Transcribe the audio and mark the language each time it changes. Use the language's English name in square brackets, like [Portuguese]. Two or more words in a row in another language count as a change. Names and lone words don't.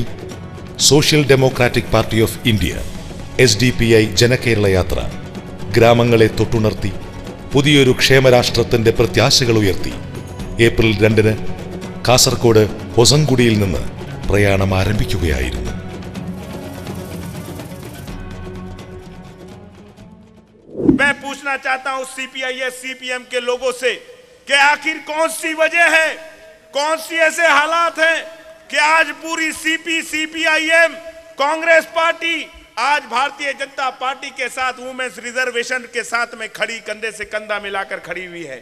[Malayalam] സോഷ്യൽ ഡെമോക്രാറ്റിക് പാർട്ടി ഓഫ് ഇന്ത്യ SDPI ജനകേരള യാത്ര ഗ്രാമങ്ങളെ തൊട്ടുണർത്തി പുതിയൊരു ക്ഷേമരാഷ്ട്രത്തിന്റെ പ്രത്യാശകൾ ഉയർത്തി ഏപ്രിൽ 2-ന് കാസർഗോഡ് ഹൊസങ്കുടിയിൽ നിന്ന് പ്രയാണം ആരംഭിക്കുകയായിരുന്നു. [Hindi] मैं पूछना चाहता हूं CPIS CPM के लोगों से कि आखिर कौन सी वजह है, कौन सी ऐसे हालात हैं कि आज पूरी CPIM कांग्रेस पार्टी आज भारतीय जनता पार्टी के साथ [English] women's reservation [Hindi] के साथ में खड़ी, कंधे से कंधा मिलाकर खड़ी हुई है.